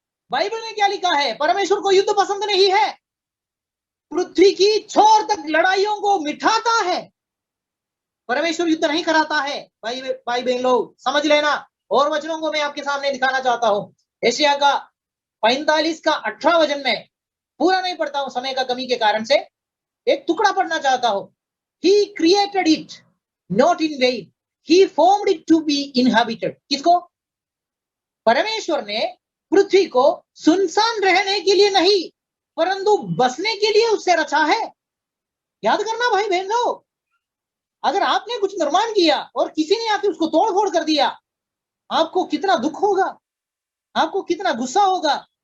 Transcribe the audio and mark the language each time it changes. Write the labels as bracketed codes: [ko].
[hi] Bible में क्या लिखा है? परमेश्वर को युद्ध पसंद नहीं है, पृथ्वी की छोर तक लड़ाइयों को मिटाता है। परमेश्वर युद्ध नहीं कराता है। भाई बहन लोग समझ लेना। और वचनों को मैं आपके सामने दिखाना चाहता हूं। एशिया का 45 का 18 वचन में पूरा नहीं पढ़ता हूं समय का कमी के कारण से, एक टुकड़ा पढ़ना चाहता हूं। [en] He created it not in vain, he formed it to be inhabited। [hi] किसको? परमेश्वर ने पृथ्वी को सुनसान रहने के लिए नहीं परंतु बसने के लिए उससे रचा है। याद करना भाई बहन लोग, अगर आपने कुछ निर्माण किया और किसी ने आके उसको तोड़ फोड़ कर दिया, आपको कितना दुख होगा, आपको कितना गुस्सा होगा।